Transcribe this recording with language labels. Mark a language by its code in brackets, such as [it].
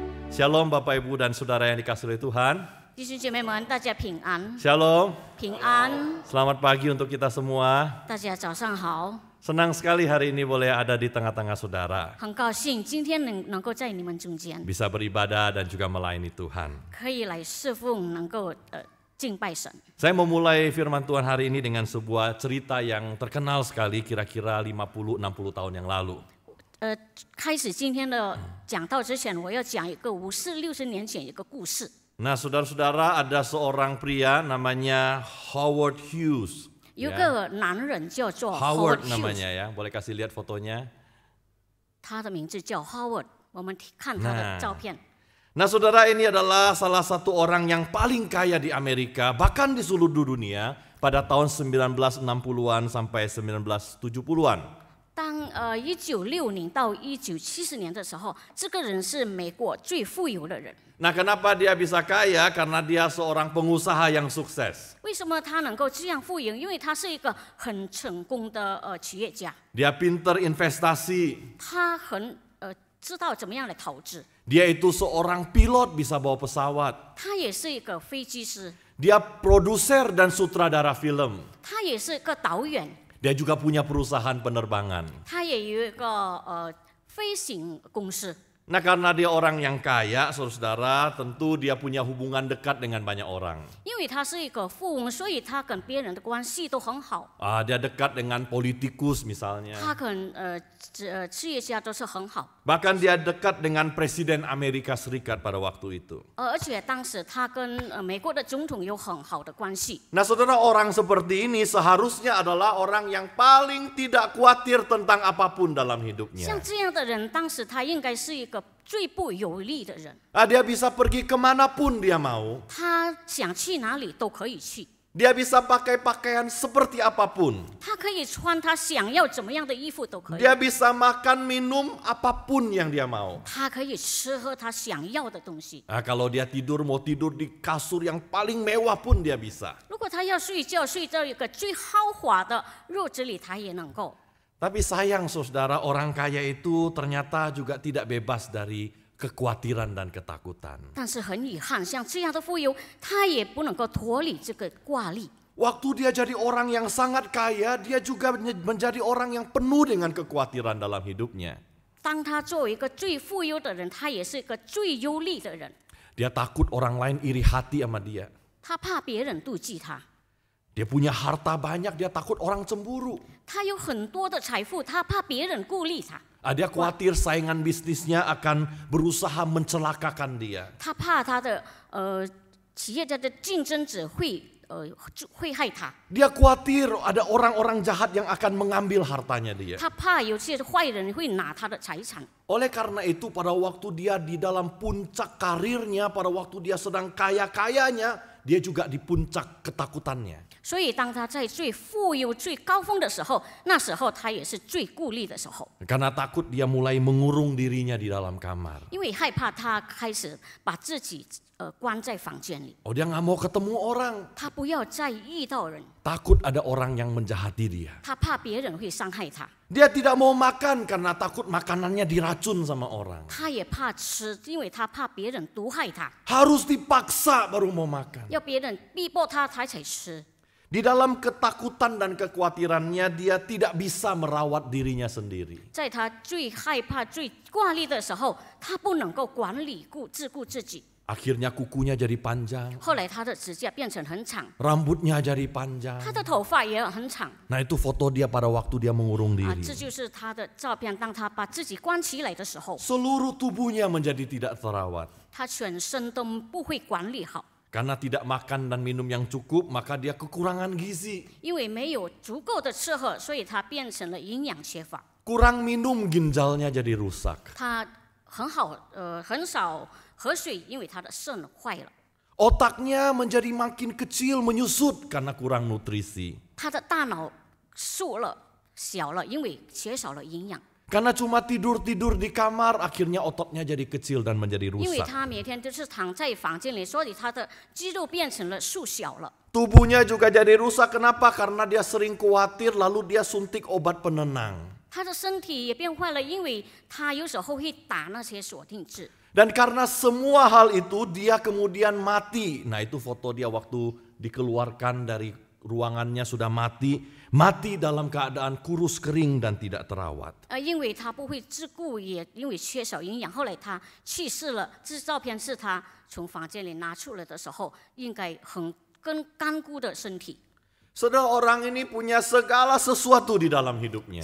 [id] Shalom Bapak Ibu dan Saudara yang dikasihi oleh Tuhan. [zh] 弟兄姐妹们，大家平安， [id] Shalom. [zh] 平安， [id] Selamat pagi untuk kita semua. [zh] 大家早上好。 [id] Senang sekali hari ini boleh ada di tengah-tengah saudara. [zh] 很高兴今天能够在你们中间， [id] Bisa beribadah dan juga melayani Tuhan. [zh] 可以来侍奉，能够敬拜神。 [id] Saya memulai firman Tuhan hari ini dengan sebuah cerita yang terkenal sekali kira-kira 50-60 tahun yang lalu. [zh] 开始今天的讲道之前，我要讲一个50-60年前一个故事。 [id] Nah, saudara-saudara, ada seorang pria namanya Howard Hughes. [zh] 有个男人叫做 Howard Hughes， [id] namanya ya. Boleh kasih lihat fotonya? [zh] 他的名字叫 Howard。我们看他的照片。 [id] Nah, saudara, ini adalah salah satu orang yang paling kaya di Amerika, bahkan di seluruh dunia pada tahun 1960-an sampai 1970-an. [zh] 当1960到1970年的时候，这个人是美国最富有的人。 [id] Nah, kenapa dia bisa kaya? Karena dia seorang pengusaha yang sukses. [zh] 为什么他能够这样富有？因为他是一个很成功的企业家， [id] Dia pinter investasi. [zh] 他很知道怎么样来投资。 [id] Dia itu seorang pilot, bisa bawa pesawat. [zh] 他也是一个飞机师， [id] Dia produser dan sutradara film. [zh] 他也是个导演， [id] Dia juga punya perusahaan penerbangan. [zh] 他也有一个飞行公司。 [id] Nah, karena dia orang yang kaya, saudara-saudara, tentu dia punya hubungan dekat dengan banyak orang. [zh] 因为他是一个富翁，所以他跟别人的关系都很好。 [id] Dia dekat dengan politikus misalnya. [zh] 他跟企业家都是很好。 [id] Bahkan dia dekat dengan Presiden Amerika Serikat pada waktu itu. [zh] 而且当时他跟美国的总统有很好的关系。 [id] Nah, saudara, orang seperti ini seharusnya adalah orang yang paling tidak khawatir tentang apapun dalam hidupnya. [zh] 像这样的人，当时他应该是一个最不有利的人。 [id] Dia bisa pergi kemanapun dia mau. [zh] 他想去哪里都可以去， [id] Dia bisa pakai pakaian seperti apapun. [zh] 他可以穿他想要怎么样的衣服都可以， [id] Dia bisa makan minum apapun yang dia mau. [zh] 他可以吃喝他想要的东西。 [id] Kalau dia tidur mau tidur di kasur yang paling mewah pun dia bisa. [zh] 如果他要睡觉，睡在一个最豪华的褥子里，他也能够。 [id] Tapi sayang saudara, orang kaya itu ternyata juga tidak bebas dari kekhawatiran dan ketakutan. [zh] 但是很遗憾，像这样的富有，他也不能够脱离这个挂历。 [id] Waktu dia jadi orang yang sangat kaya, dia juga menjadi orang yang penuh dengan kekhawatiran dalam hidupnya. [zh] 当他作为一个最富有的人，他也是一个最忧虑的人。 [id] Dia takut orang lain iri hati sama dia. [zh] 他怕别人妒忌他， [id] Dia punya harta banyak, dia takut orang cemburu. [zh] 他有很多的财富，他怕别人孤立他， [id] Dia khawatir saingan bisnisnya akan berusaha mencelakakan dia. [zh] 他怕他的企业家的竞争者会害他， [id] Dia khawatir ada orang-orang jahat yang akan mengambil hartanya dia. [zh] 他怕有些坏人会拿他的财产。 [id] Oleh karena itu pada waktu dia di dalam puncak karirnya, pada waktu dia sedang kaya-kayanya, dia juga di puncak ketakutannya. [zh] 所以当他在最富有、最高峰的时候，那时候他也是最孤立的时候， [id] Karena takut dia mulai mengurung dirinya di dalam kamar. [zh] 因为害怕他开始把自己关在房间里， [id] Dia nggak mau ketemu orang, [zh] 他不要再遇到人， [id] takut ada orang yang menjahati dia. [zh] 他怕别人会伤害他， [id] Dia tidak mau makan karena takut makanannya diracun sama orang. [zh] 他也怕吃，因为他怕别人毒害他， [id] Harus dipaksa baru mau makan. [zh] 要别人逼迫他才吃。 [id] Di dalam ketakutan dan kekhawatirannya dia tidak bisa merawat dirinya sendiri. [zh] 在他最害怕、最挂虑的时候，他不能够管理自顾自己。 [id] Akhirnya kukunya jadi panjang, [zh] 后来他的指甲变成很长， [id] rambutnya jadi panjang. [zh] 他的头发也很长 [id] Nah itu foto dia pada waktu dia mengurung 啊， diri. [zh] 这就是他的照片。当他把自己关起来的时候， [id] Seluruh tubuhnya menjadi tidak terawat. [zh] 他全身都不会管理好， [id] Karena tidak makan dan minum yang cukup, maka dia kekurangan gizi. [zh] 因为没有足够的吃喝，所以他变成了营养缺乏。 [id] Kurang minum, ginjalnya jadi rusak. [zh] 他很少喝水，因为他的肾坏了。 [id] Otaknya menjadi makin kecil, menyusut karena kurang nutrisi. [zh] 他的大脑小了，因为缺少了营养。 [id] Karena cuma tidur-tidur di kamar, akhirnya ototnya jadi kecil dan menjadi [zh] 因为 [id] rusak. [zh] 他每天都是躺在房间里，所以他的肌肉变成了缩小了。 [id] Tubuhnya juga jadi rusak. Kenapa? Karena dia sering khawatir, lalu dia suntik obat penenang. [zh] 他的身体也变坏了，因为他有时候会打那些锁定剂。 [id] Dan karena semua hal itu, dia kemudian mati. Nah itu foto dia waktu dikeluarkan dari ruangannya sudah mati. Mati dalam keadaan kurus kering dan tidak terawat. [zh] 因为他不会自顾，也因为缺少营养，后来他去世了。这照片是他从房间里拿出来的时候，应该很干枯的身体。 [id] Saudara, orang ini punya segala sesuatu di dalam hidupnya.